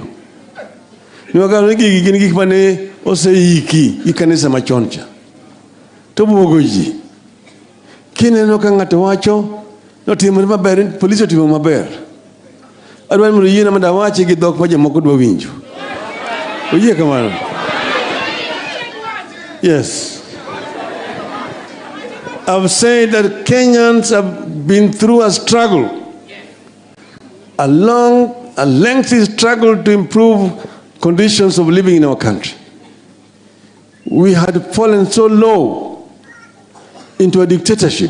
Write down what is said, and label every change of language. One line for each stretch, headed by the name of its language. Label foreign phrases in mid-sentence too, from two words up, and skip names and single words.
Luo (Kenya and Tanzania): Niwagalo ni gigi gin gik mane oseiki gi kanisa machon cha. To buogo ji. Kineno ka ng'ato wacho notimore maber, polisi otimo maber. Adwani mondo yiena mondo awachi gi dhok ma jomoko dwa winjo. Oyie kamano?
English: Yes. I've said that Kenyans have been through a struggle, a lengthy struggle to improve conditions of living in our country. We had fallen so low into a dictatorship.